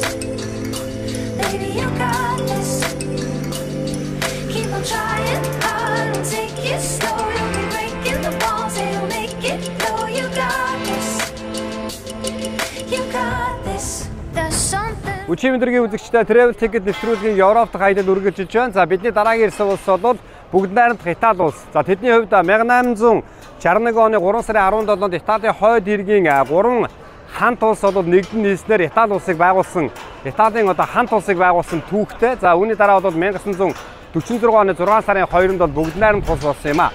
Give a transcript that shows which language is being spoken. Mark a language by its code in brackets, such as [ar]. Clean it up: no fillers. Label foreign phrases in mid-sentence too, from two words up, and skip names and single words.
[en] Baby, you got this. Keep on trying hard and take it slow. You'll be breaking the walls, it'll make it flow. You got this. You got this. There's something. [mn] Үчимдэргийн үзэгчтэй travel ticket нэвтрүүлгийн Европ дахь аялал үргэлжилж байна. За бидний дараагийн ирсэн улс бол бүгд найрамдах Итали улс. За тэдний хувьд 1861 оны 3 сарын 17-нд Италийн хойд иргэн 3 хант улс бол нэгдэн нийслэнээр Итали улсыг байгуулсан. Италийн хант улсыг байгуулсан түүхтэй. За үүний дараа бол 1946 оны 6 сарын 2-нд бол бүгд найрамдах улс болсон юм а.